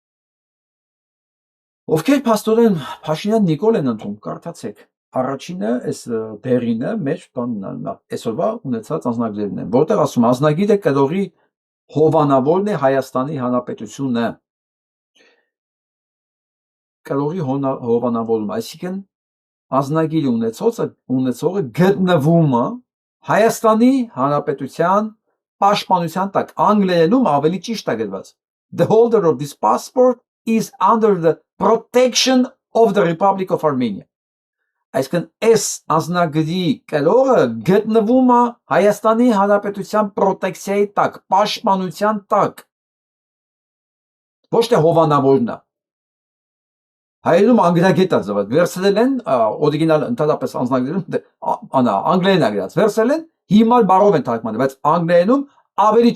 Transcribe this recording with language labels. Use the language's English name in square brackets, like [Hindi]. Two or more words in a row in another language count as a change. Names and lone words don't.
[Armenian] Ովքեր փաստորեն Փաշինյան Նիկոլ են ընտրում, կարդացեք։ Առաջինը այս դերինը մեր բանն է, այսօրվա ունեցած անձնագրերն են, որտեղ ասում անձնագիրը կրողի հովանավորն է Հայաստանի Հանրապետությունը։ Կրողի հովանավորում, այսինքն անձնագիր ունեցողը գտնվում է Հայաստանի Հանրապետության պաշտպանության տակ, անգլերենում ավելի ճիշտ է գրված։ [English] The holder of this passport is under the protection of the Republic of Armenia։ [Armenian] Այսինքն այս անձնագրի կրողը գտնվում է Հայաստանի Հանրապետության պրոտեկցիայի տակ, պաշտպանության տակ։ Ոչ թե հովանավորն է։ Հայերում անգլագետ է զված, վերցրել են օրիգինալ ընդհանրապես անձնագրերում անգլերեն է գրած, վերցրել են հիմար բառով են թարգմանել, բայց անգլերենում ավելի